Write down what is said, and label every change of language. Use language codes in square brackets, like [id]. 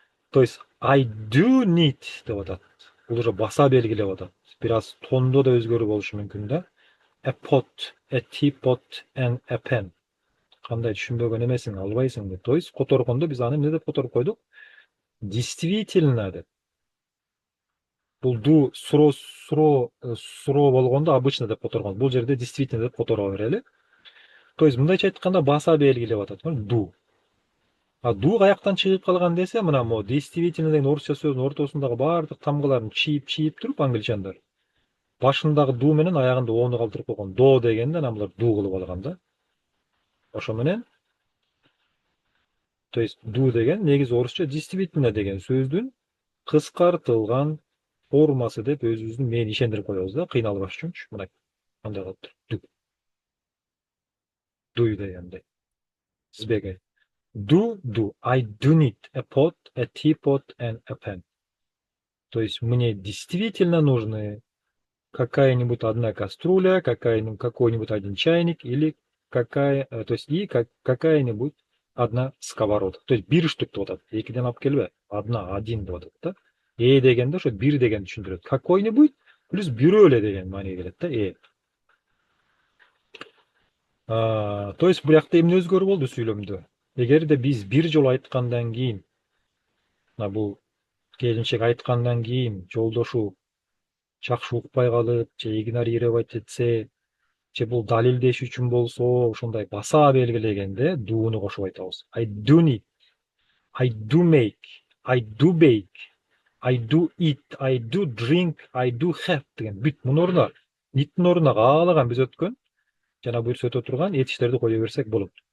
[ky] То есть [en] I do need [ky] деп атат. Бул уже баса белгилеп атат. Бир аз тондо да өзгөрүү болушу мүмкүн да. [en] A pot, a teapot and a pen. [ky] Кандай түшүнбөгөн эмесиң, албайсың деп. То есть которгондо биз аны эмне деп которуп койдук? Действительно деп. Бул do суро болгондо обычно деп которгон. Бул жерде действительно деп которо берели. То есть мындайча айтканда баса белгилеп атат. Do. А do каяктан чыгып калган десе, мына мо действительно деген орусча сөздүн ортосундагы баардык тамгаларын чийип туруп англичандар. Башындагы do менен аягында ону калтырып койгон. Do дегенде анан булар do кылып алган да. Ошо менен, то есть do деген негизи орусча действительно деген сөздүн кыскартылган формасы деп өзүбүздүн мени ишендирип коебуз да, кыйналбаш үчүнчү. Мына кандай кылып туруп. Do дегенде. Избегай. Do. [en] I do need a pot, a teapot and a pen. [ru] То есть мне действительно нужны какая-нибудь одна кастрюля, какой-нибудь один чайник или то есть и какая-нибудь одна сковорода. То есть [ky] бир штук деп атат. Экиден алып келбе. Один деп атат да. Дегенде ошо бир деген түшүндүрөт. Какой-нибудь плюс бирөө эле деген мааниге келет да. То есть бул жакта эмне өзгөрүү болду сүйлөмдө? Эгерде биз бир жолу айткандан кийин, мына бул келинчек айткандан кийин жолдошу жакшы укпай калып, же игнорировать этсе, же бул далилдеш үчүн болсо, ошондой баса белгилегенде дууну кошуп айтабыз. [en] I do need, I do make, I do bake, I do eat, I do drink, I do have [ky] деген бүт мунун ордуна ниттин ордуна каалаган биз өткөн жана буюрса өтө турган этиштерди кое берсек болот.